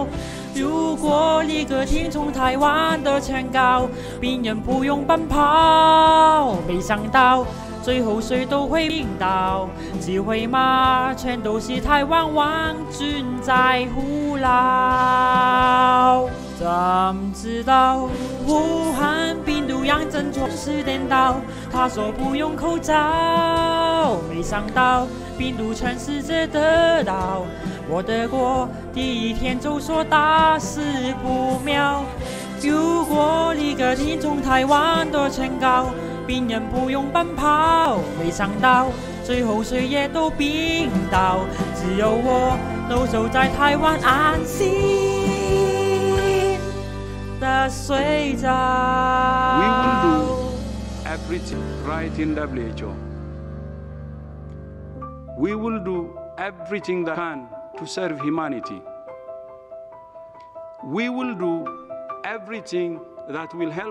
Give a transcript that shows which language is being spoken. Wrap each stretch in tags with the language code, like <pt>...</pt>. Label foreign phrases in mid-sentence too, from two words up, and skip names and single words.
<zh>如果立刻聽從台灣的勸告，病人不用奔跑。沒想到最後誰都會病倒，機會嗎？全都是台灣網軍在胡鬧。怎知道武漢病毒讓整座市顛倒？他說不用口罩，沒想到病毒全世界得到。我的國第一天就說大事不妙，如果立刻聽從台灣的勸告，病人不用奔跑。沒想到最後誰也都病倒，只有我都守在台灣安心的睡着。</zh> <en>We will do everything right in WHO. We will do everything that can. To serve humanity. We will do everything that will help.</en>